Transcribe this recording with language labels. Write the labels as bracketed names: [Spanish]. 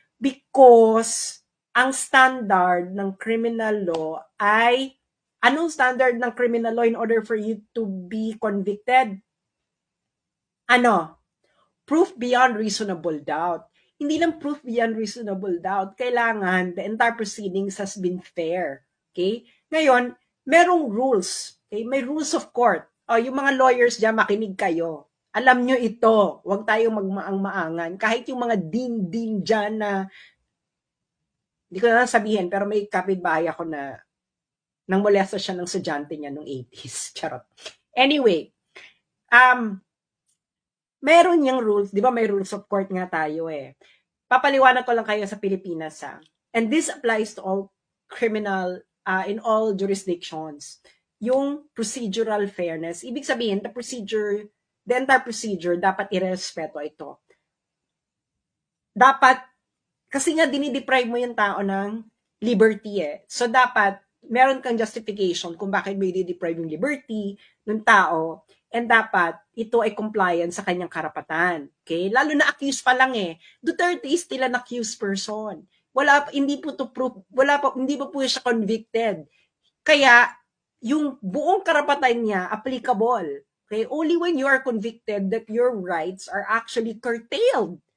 [Filipino] Because ang standard ng criminal law ay, anong standard ng criminal law [English] in order for you to be convicted? Proof beyond reasonable doubt. [Filipino] Hindi lang [English] proof beyond reasonable doubt. Kailangan the entire proceedings has been fair. [Filipino] Okay? Ngayon, merong rules. Okay? May rules of court. Yung mga lawyers dyan, makinig kayo. Alam nyo ito. Huwag tayong magmaang-maangan. Kahit yung mga din dyan na, hindi ko na sabihin, pero may kapitbahay ako na nang molesta siya ng estudyante niya nung 80s. Charot. Anyway, meron yung rules, di ba may rules of court nga tayo eh. Papaliwanag ko lang kayo sa Pilipinas [English] And this applies to all criminal, in all jurisdictions. [Filipino] Yung procedural fairness, ibig sabihin, [English] the entire procedure, [Filipino] dapat irespeto ito. Dapat, kasi nga dinideprive mo yung tao ng liberty eh. So dapat, meron kang justification kung bakit mo i-deprive yung liberty ng tao. And dapat, ito ay compliant sa kanyang karapatan. Okay? Lalo na accused pa lang eh. [English] Duterte is still an accused person. [Filipino] Hindi po to proof, hindi pa po siya convicted. Kaya, yung buong karapatan niya, applicable. Okay? [English] Only when you are convicted that your rights are actually curtailed.